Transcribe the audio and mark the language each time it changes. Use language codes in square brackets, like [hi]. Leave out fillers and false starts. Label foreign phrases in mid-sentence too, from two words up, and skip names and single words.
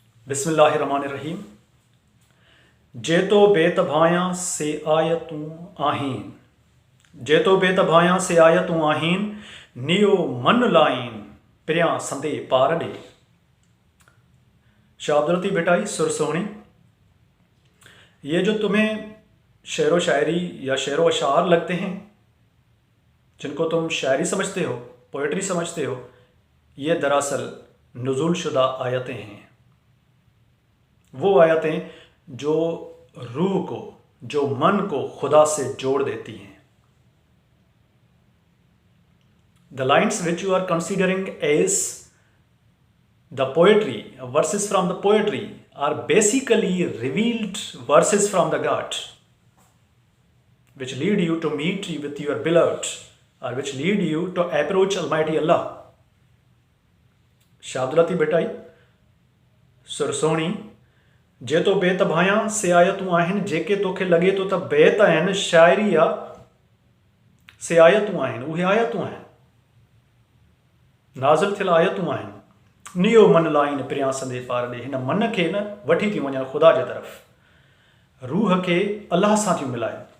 [ar] बिस्मिल्लाहिर्रहमानिर्रहीम। [sd] जेतो बेतभायां से आयतूं आहीन, जेतो बेतभायां से आयतूं आहीन, नियो मन लाइन पिरियां संदे पार डे। शाह अब्दुल लतीफ़ भिटाई सुरसोहनी। [hi] ये जो तुम्हें शेर व शायरी या शेर व अशार लगते हैं, जिनको तुम शायरी समझते हो, पोइट्री समझते हो, ये दरअसल नुज़ूल शुदा आयतें हैं। वो आयतें जो रूह को, जो मन को खुदा से जोड़ देती हैं। [en] The lines which you are considering as the poetry, verses from the poetry, are basically revealed verses from the God, which lead you to meet with your beloved, or which lead you to approach Almighty Allah. [sd] शाह अब्दुल लतीफ़ भिटाई सुरसोहनी। जे तो बेतभायां से आयतूं आहिनि, जेके तोखे लॻे थो त बेत आहिनि, शाइरी आहे, से आयतूं आहिनि, उहे आयतूं आहिनि, नाज़िल थियल आयतूं आहिनि। नियो मन लाइन पिरियां संदे पार ॾे। हिन मन खे न वठी थी वञनि ख़ुदा जे तरफ़, रूह खे अलाह सां थियूं मिलाइनि।